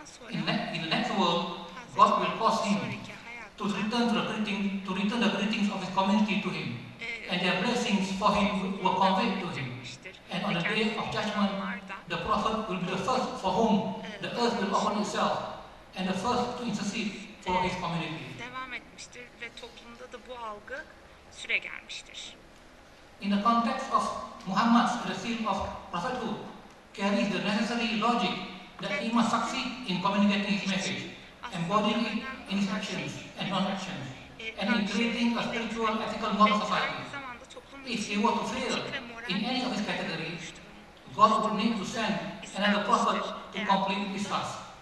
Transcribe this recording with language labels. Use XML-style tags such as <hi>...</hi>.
<en>In the next world, God will cause him to return the greetings of his community to him, and their blessings for him were conveyed to him. And on the day of judgment, the Prophet will be the first for whom the earth will open itself and the first to intercede for his community.</en> <tr>Devam etmiştir ve toplumda da bu algı süre gelmiştir.</tr> <en>In the context of Muhammad's the seal of prophethood carries the necessary logic that he must succeed in communicating his message, embodying it in his actions and non-actions, and in creating a spiritual, ethical, moral society. If he were to fail in any of his categories, God would need to send another prophet to complete his task.</en>